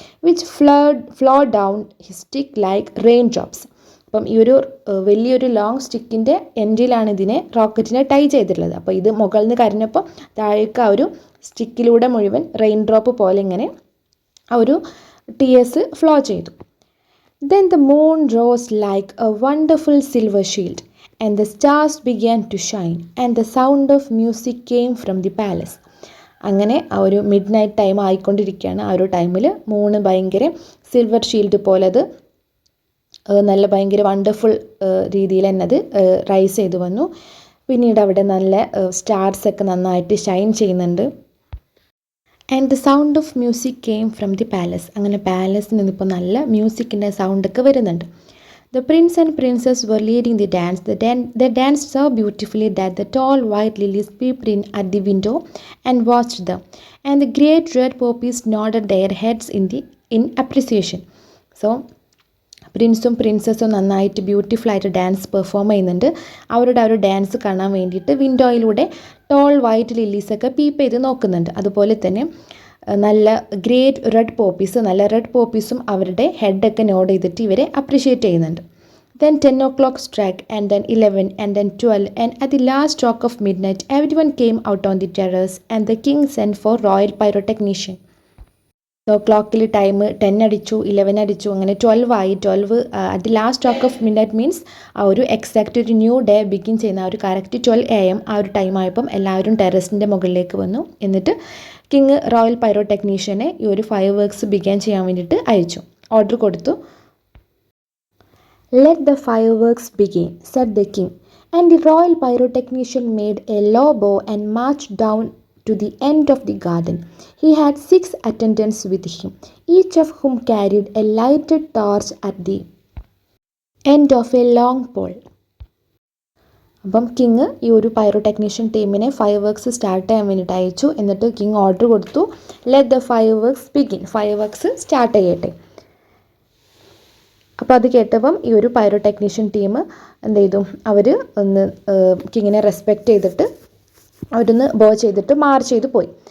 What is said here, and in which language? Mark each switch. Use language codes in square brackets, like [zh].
[en] Which flow down his stick like rain drops. [ml] അപ്പം ഈ ഒരു വലിയൊരു ലോങ് സ്റ്റിക്കിൻ്റെ എൻഡിലാണ് ഇതിനെ റോക്കറ്റിനെ ടൈ ചെയ്തിട്ടുള്ളത്. അപ്പോൾ ഇത് മുകളിൽ നിന്ന് കരഞ്ഞപ്പോൾ താഴേക്ക് ആ ഒരു സ്റ്റിക്കിലൂടെ മുഴുവൻ റെയിൻ ഡ്രോപ്പ് പോലെ ഇങ്ങനെ ആ ഒരു ടീയേഴ്സ് ഫ്ലോ ചെയ്തു. [en] Then the moon rose like a wonderful silver shield, and the stars began to shine, and the sound of music came from the palace. [ml] അങ്ങനെ ആ ഒരു മിഡ് നൈറ്റ് ടൈം ആയിക്കൊണ്ടിരിക്കുകയാണ്. ആ ഒരു ടൈമിൽ മൂണ് ഭയങ്കര സിൽവർ ഷീൽഡ് പോലെ അത് നല്ല ഭയങ്കര വണ്ടർഫുൾ രീതിയിൽ തന്നെ അത് റൈസ് ചെയ്ത് വന്നു. പിന്നീട് അവിടെ നല്ല സ്റ്റാർസൊക്കെ നന്നായിട്ട് ഷൈൻ ചെയ്യുന്നുണ്ട്. [en] And the sound of music came from the palace. [ml] അങ്ങനെ പാലസിൽ നിന്നിപ്പോൾ നല്ല മ്യൂസിക്കിൻ്റെ സൗണ്ടൊക്കെ വരുന്നുണ്ട്. [en] The prince and princess were leading the dance. They danced so beautifully that the tall white lilies peeped in at the window and watched them. And the great red poppies nodded their heads in appreciation. So [ml] പ്രിൻസും പ്രിൻസസും നന്നായിട്ട് ബ്യൂട്ടിഫുള്ളായിട്ട് dance perform ചെയ്യുന്നുണ്ട്. അവരുടെ ആ ഒരു dance കാണാൻ വേണ്ടിയിട്ട് വിൻഡോയിലൂടെ toll white ലില്ലീസൊക്കെ peep ചെയ്ത് നോക്കുന്നുണ്ട്. അതുപോലെ തന്നെ നല്ല നല്ല റെഡ് പോപ്പീസും അവരുടെ ഹെഡൊക്കെ നോഡ് ചെയ്തിട്ട് ഇവരെ അപ്രിഷ്യേറ്റ് ചെയ്യുന്നുണ്ട്. [en] Then 10 o'clock struck, and then 11, and then 12, and at the last stroke of midnight, everyone came out on the terrace, and the king sent for royal pyrotechnician. [ml] So clockil time 10 അടിച്ചു, 11 അടിച്ചു, അങ്ങനെ 12 ആയി. [en] 12 at the last stroke of midnight means [ml] ആ ഒരു exact ഒരു new day begin ചെയ്യുന്ന ആ ഒരു കറക്റ്റ് 12 AM ആ ഒരു ടൈം ആയപ്പം എല്ലാവരും ടെറസിൻ്റെ മുകളിലേക്ക് വന്നു. എന്നിട്ട് കിങ് റോയൽ പൈറോടെക്നീഷ്യനെ ഈ ഒരു ഫയർ വർക്ക്സ് ബിഗിൻ ചെയ്യാൻ വേണ്ടിയിട്ട് അയച്ചു, ഓർഡർ കൊടുത്തു. [en] Let the fireworks begin, said the king, and the royal pyrotechnician made a low bow and marched down to the end of the garden. He had 6 attendants with him, each of whom carried a lighted torch at the end of a long pole. [ml] അപ്പം king ഈ ഒരു പൈറോടെക്നീഷ്യൻ ടീമിനെ fire works start ചെയ്യാൻ വേണ്ടിയിട്ട് അയച്ചു. എന്നിട്ട് king order കൊടുത്തു, [en] let the fireworks begin, [ml] fire works start ചെയ്യട്ടെ. അപ്പോൾ അത് കേട്ടപ്പം ഈ ഒരു പൈറോടെക്നീഷ്യൻ ടീം എന്ത് ചെയ്തു, അവർ ഒന്ന് കിങ്ങിനെ റെസ്പെക്റ്റ് ചെയ്തിട്ട് അവരൊന്ന് ബോ ചെയ്തിട്ട് മാർച്ച് ചെയ്ത് പോയി.